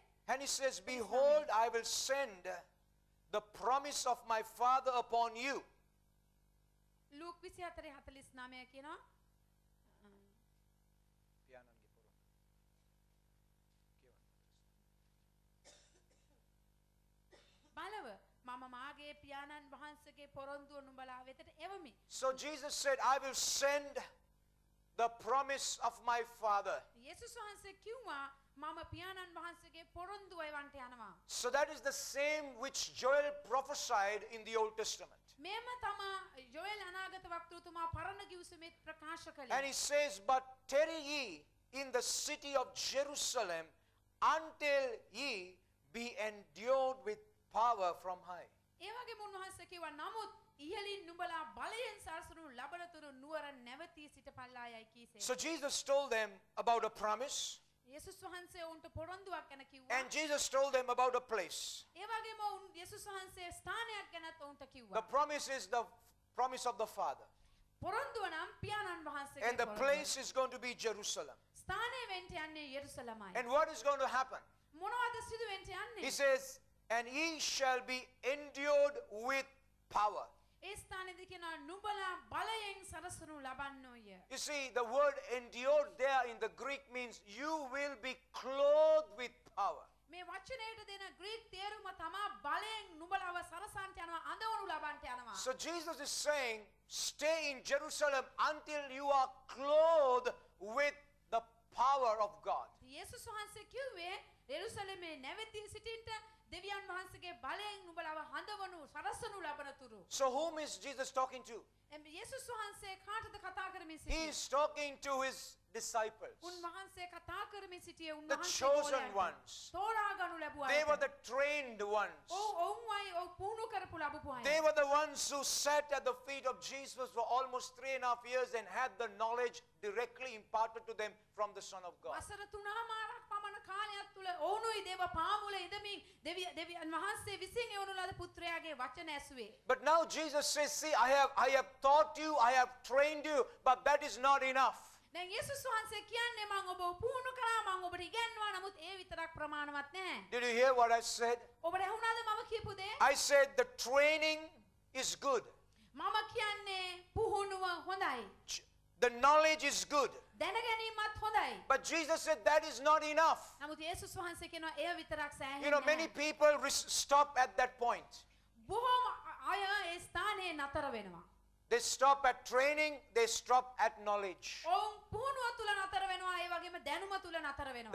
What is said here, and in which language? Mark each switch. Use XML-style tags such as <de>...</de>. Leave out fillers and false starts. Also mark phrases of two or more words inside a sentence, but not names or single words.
<en>and he says, behold, I will send the promise of my Father upon you.</en> <si>ලූක් 24 49 කියනවා බලව මම මාගේ පියාණන් වහන්සේගේ පොරොන්දුව නුඹලා වෙතට එවමි.</si> <en>So Jesus said, I will send the promise of my Father.</en> <si>යේසුස් වහන්සේ කිව්වා මම පියාණන් වහන්සේගේ පොරොන්දුව එවන්ට යනවා.</si> <en>So that is the same which Joel prophesied in the Old Testament.</en> <si>මේම තමා යෝෙල් අනාගත වක්තෘතුමා පරණ කිව්සෙමෙත් ප්‍රකාශ කළේ.</si> <en>And he says, but tarry ye in the city of Jerusalem until ye be endued with power from high.</en> <si>ඒ වගේම උන්වහන්සේ කිව්වා නමුත් ඉහළින් නුඹලා බලයෙන් සරසනු ලබනතුරු නුවර නැවතී සිටපල්ලායයි කීසේ.</si> <en>So Jesus told them about a promise.</en> <si>යේසුස් වහන්සේ උන්ට පොරොන්දුවක් ගැන කිව්වා.</si> <en>And Jesus told them about a place.</en> <si>ඒ වගේම යේසුස් වහන්සේ ස්ථානයක් ගැනත් උන්ට</si> <en>The</en> <si>කිව්වා.</si> <en>promise is the promise of the Father.</en> <si>පොරොන්දුව නම් පියාණන් වහන්සේගේ</si> <en>And the</en> <si>පොරොන්දුව.</si> <en>place is going to be Jerusalem.</en> <si>ස්ථානය වෙන්න යන්නේ යෙරුසලමයි.</si> <en>And what is going to happen?</en> <si>මොනවද සිදු වෙන්න යන්නේ?</si> <en>He says, and ye shall be endued with power.</en> <si>ඒ ස්ථානයේදී කියනවා නුඹලා බලයෙන් සරසනු ලබන්නෝය.</si> <en>You see, the word endured there in the Greek means you will be clothed with power.</en> <si>මේ වචනයට දෙන ග්‍රීක තේරුම තමා බලයෙන් නුඹලව සරසන්ට යනවා අඳවනු ලබන්නට යනවා.</si> <en>So Jesus is saying, stay in Jerusalem until you are clothed with the power of God.</en> <si>යේසුස් වහන්සේ කිව්වේ යෙරුසලමේ නැවතී සිටින්න දෙවියන් වහන්සේගේ බලයෙන් නුඹලව හඳවනු සරසනු ලබනතුරු.</si> <en>So whom is Jesus talking to?</en> <si>යේසුස් වහන්සේ කාටද කතා කරමින්</si> <en>He</en> <si>සිටියේ?</si> <en>is talking to his disciples,</en> <si>උන්වහන්සේ කතා කරමින් සිටියේ</si> <en>the chosen ones.</en> <si>තෝරා ගනු ලැබුවා.</si> <en>They were the trained ones.</en> <si>ඔවුන්වයි ඔව් පුහුණු කරපු ලැබපු අය.</si> <en>They were the ones who sat at the feet of Jesus for almost 3.5 years and had the knowledge directly imparted to them from the Son of God.</en> <si>වසර 3මාරක් පමණ කාලයක් තුල ඔවුනුයි දේව පාමුල ඉදමින් දෙවියන් වහන්සේ විසින් එවනු ලද පුත්‍රයාගේ වචන ඇසුවේ.</si> <en>But now Jesus says, see, I have taught you, I have trained you, but that is not enough.</en> <si>දැන් යේසුස් වහන්සේ කියන්නේ මම ඔබව පුහුණු කළා මම ඔබට ඉගෙනුවා නමුත් ඒ විතරක් ප්‍රමාණවත් නැහැ.</si> <en>Did you hear what I said?</en> <si>ඔබට ඇහුණාද මම කියපු දේ?</si> <en>I said the training is good.</en> <si>මම කියන්නේ පුහුණුව හොඳයි.</si> <en>The knowledge is good.</en> <si>දැනගැනීමත් හොඳයි.</si> <en>But Jesus said that is not enough.</en> <si>නමුත් යේසුස් වහන්සේ කියනවා එය විතරක් සෑහෙන්නේ</si> <en>You know, many</en> <si>නැහැ.</si> <en>people stop at that point.</en> <si>බොහෝම අය ඒ ස්ථානයේ නතර වෙනවා.</si> <en>They stop at training, they stop at knowledge.</en> <si>ඔවුන් පුහුණුව තුල නතර වෙනවා ඒ වගේම දැනුම තුල නතර වෙනවා.</si>